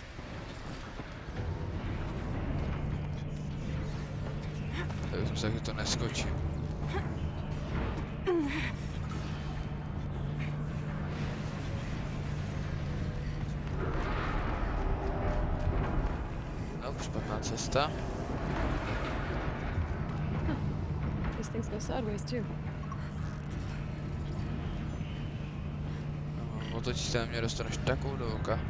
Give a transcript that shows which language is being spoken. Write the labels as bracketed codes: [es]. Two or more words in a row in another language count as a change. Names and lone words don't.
[cs] Tak jsem se, že to neskočím. No, špatná cesta. [en] These things go sideways too. [cs] Otočí se na mě, dostaneš takovou do oka.